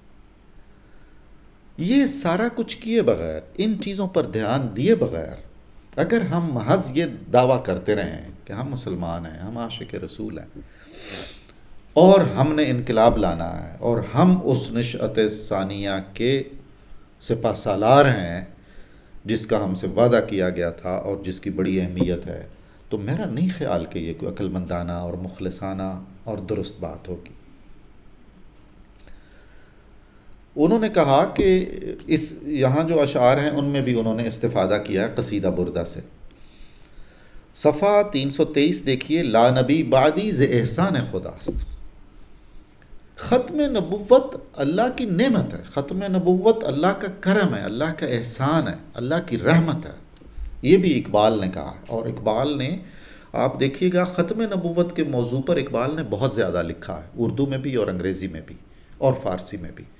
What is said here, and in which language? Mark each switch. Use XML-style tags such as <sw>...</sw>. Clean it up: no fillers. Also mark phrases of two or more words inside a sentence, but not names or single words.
<ur>یہ سارا کچھ کیے بغیر، ان چیزوں پر دھیان دیے بغیر اگر ہم محض یہ دعویٰ کرتے رہیں کہ ہم مسلمان ہیں، ہم عاشق رسول ہیں اور ہم نے انقلاب لانا ہے اور ہم اس نشأت ثانیہ کے سپہ سالار ہیں جس کا ہم سے وعدہ کیا گیا تھا اور جس کی بڑی اہمیت ہے، تو میرا نہیں خیال کہ یہ کوئی عقل مندانہ اور مخلصانہ اور درست بات ہوگی. انہوں نے کہا کہ یہاں جو اشعار ہیں ان میں بھی انہوں نے استفادہ کیا ہے قصیدہ بردہ سے. صفحہ 323 دیکھیے.</ur> <ar>لا نبی بعدی</ar> <fa>ز احسان خداست.</fa> <ur>ختم نبوت اللہ کی نعمت ہے. ختم نبوت اللہ کا کرم ہے، اللہ کا احسان ہے، اللہ کی رحمت ہے. یہ بھی اقبال نے کہا ہے. اور اقبال نے، آپ دیکھیے گا، ختم نبوت کے موضوع پر اقبال نے بہت زیادہ لکھا ہے، اردو میں بھی اور انگریزی میں بھی اور فارسی میں بھی.</ur>